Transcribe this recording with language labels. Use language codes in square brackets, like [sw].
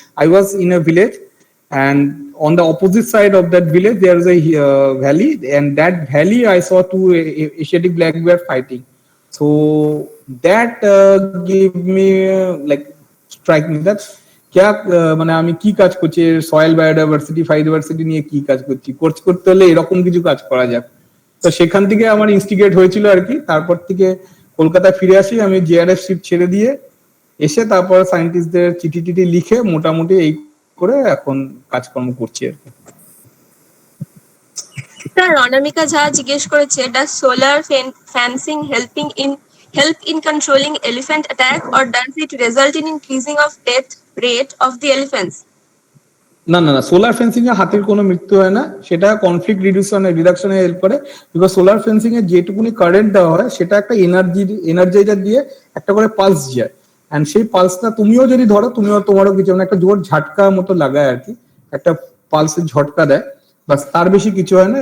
[en] I was in a village, and on the opposite side of that village there is a valley, and that valley I saw two Asiatic black bear fighting. So that gave me like strike me that [hi] क्या [bn] মানে আমি কি কাজ করছি, soil biodiversity ফাইটোডাইভার্সিটি নিয়ে কি কাজ করতে হলে এরকম কিছু কাজ করা যাক। তো সেখান থেকে আমার ইনস্টিগেট হয়েছিল আর কি। তারপর থেকে কলকাতায় ফিরে আসি, আমি জেআরএফ শিফট ছেড়ে দিয়ে এসে তারপর সায়েন্টিস্টদের চিঠি লিখে মোটামুটি এই করে এখন কাজকর্ম করছি আর কি। স্যার অনামিকা ঝা জিজ্ঞেস করেছে, [en] does solar fencing help in controlling elephant attack, or does it result in increasing of death rate of the elephants? [bn] না, সোলার ফেন্সিং এ হাতির কোনো মৃত্যু হয় না, সেটা কনফ্লিক্ট রিডাকশনে হেল্প করে। বিকজ সোলার ফেন্সিং এ যেটুকুনি কারেন্ট দেওয়া হয় সেটা একটা এনার্জাইজার দিয়ে একটা করে পালস যায়, এন্ড সেই পালসটা তুমিও যদি ধরো, তোমারও কিছু একটা জোর ঝাটকা মতো লাগায় আর কি, একটা পালসের ঝটকা দেয়, বাস, তার বেশি কিছু হয় না।